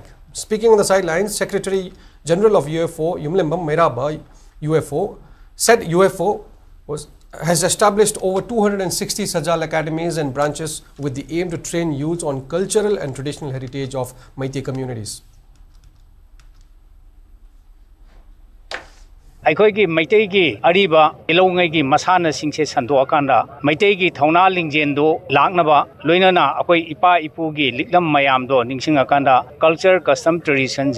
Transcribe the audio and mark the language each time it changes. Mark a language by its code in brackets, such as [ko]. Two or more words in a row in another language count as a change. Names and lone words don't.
[en] Speaking on the sidelines, Secretary General of UFO Yumlembam Meraba UFO said UFO has established over 260 Sajal academies and branches with the aim to train youths on cultural and traditional heritage of Meitei communities. [mni] ꯑꯩꯈꯣꯏꯒꯤ ꯃꯩꯇꯩꯒꯤ ꯑꯔꯤꯕ ꯏꯂꯧꯉꯩꯒꯤ ꯃꯁꯥꯟꯅꯁꯤꯡꯁꯦ ꯁꯟꯗꯣꯛꯑꯀꯥꯟꯗ ꯃꯩꯇꯩꯒꯤ ꯊꯧꯅꯥ ꯂꯤꯡꯖꯦꯜꯗꯨ ꯂꯥꯛꯅꯕ ꯂꯣꯏꯅꯅ ꯑꯩꯈꯣꯏ ꯏꯄꯥ ꯏꯄꯨꯒꯤ ꯂꯤꯛꯂꯝ ꯃꯌꯥꯝꯗꯣ ꯅꯤꯡꯁꯤꯡꯉꯀꯥꯟꯗ [en] culture custom traditionse